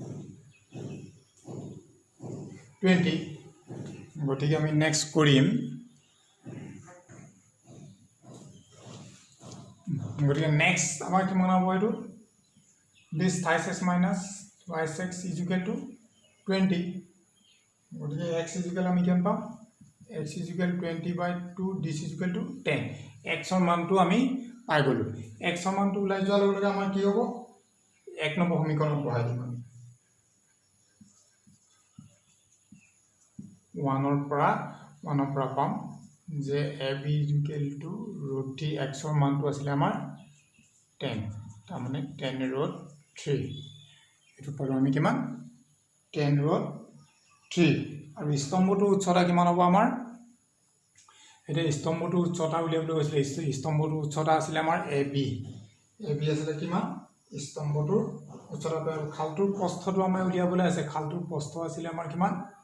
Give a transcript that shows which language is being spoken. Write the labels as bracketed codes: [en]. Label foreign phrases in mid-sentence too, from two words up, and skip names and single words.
[as] 20 গতিকে আমি নেক্সট কৰিম গতিকে নেক্সট আমাৰ কিমান হ'ব এইটো [en] this thrice x minus twice x is equal to 20 [as] গতিকে [en] x is equal [as] আমি কিমান পাম [en] x is equal 20 by 2 this is equal to 10 [as] x ৰ মানটো আমি পাই গলো x ৰ মানটো ওলাই যোৱাৰ লগে আমাৰ কি হ'ব এক নম্বৰ সমীকৰণ পঢ়াই দিম আমি 1 ৰ পৰা পাম যে [en] AB is equal to √3 [as] x ৰ মানটো আছিল আমাৰ 10 তাৰ মানে 10 √3 এটো পালো আমি কিমান 10 √3 আৰু স্তম্ভটো উচ্চতা কিমান হ'ব আমাৰ এটা স্তম্ভটো উচ্চতা উলিয়াবলৈ গৈছিল স্তম্ভটো উচ্চতা আছিল আমাৰ AB আছিল কিমান স্তম্ভটোৰ উচ্চতা আৰু খালটোৰ প্ৰস্থটো আমাৰ উলিয়াবলৈ আছে খালটোৰ প্ৰস্থ আছিল আমাৰ কিমান